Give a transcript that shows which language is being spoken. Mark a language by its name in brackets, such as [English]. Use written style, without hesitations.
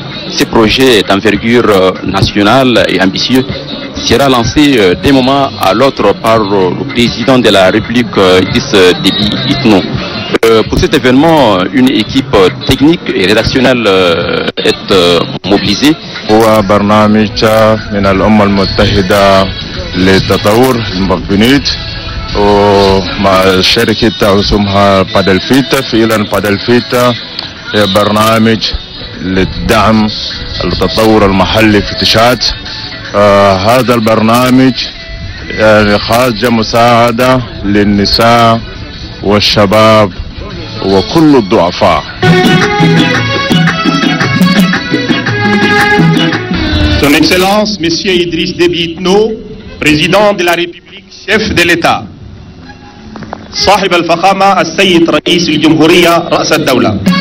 [French] Ce projet d'envergure nationale et ambitieux sera lancé d'un moment à l'autre par le président de la République, Idriss Déby Itno. Pour cet événement, une équipe technique et rédactionnelle est mobilisée. [Arabic] هو برنامج من الأمم المتحدة للتطور المبنيت ومع شركة اسمها بادلفيت. فعلا بادلفيت هي برنامج للدعم التطور المحلي في تشاد. هذا البرنامج يعني خارج مساعدة للنساء والشباب وكل الضعفاء. [French] Son Excellence, Monsieur Idriss Déby Itno, Président de la République, chef de l'État. [Arabic] صاحب الفخامة السيد رئيس الجمهورية رأس الدولة.